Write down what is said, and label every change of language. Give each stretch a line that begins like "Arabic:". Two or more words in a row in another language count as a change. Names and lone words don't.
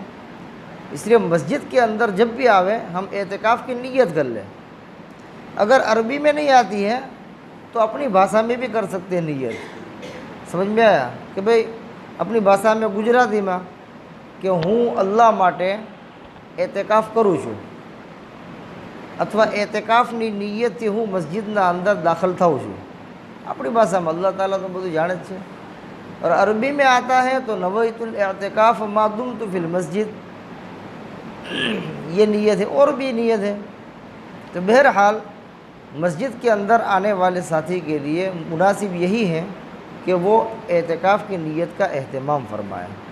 Urdu: اس لیے مسجد کے اندر جب بھی آوے ہم اعتکاف کی نیت کر لیں۔ اگر عربی میں نہیں آتی ہے تو اپنی بھاشا میں بھی کر سکتے ہیں نیت، سمجھ میں آیا کہ بھئی اپنی بھاشا میں گجراتی میں کہ
Gujarati: હું અલ્લાહ માટે એતેકાફ કરું છું અથવા એતેકાફની નિયતથી હું મસ્જિદના અંદર દાખલ થાઉં છું। આપણી ભાષામાં અલ્લાહ તાલા તો બધું જાણે જ છે,
Urdu: اور عربی میں آتا ہے تو
Arabic: نویت الاعتکاف ما دمت فی المسجد،
Urdu: یہ نیت ہے اور بھی نیت ہے۔ تو بہرحال مسجد کے اندر آنے والے ساتھی کے لیے مناسب یہی ہے کہ وہ اعتکاف کی نیت کا اہتمام فرمائے۔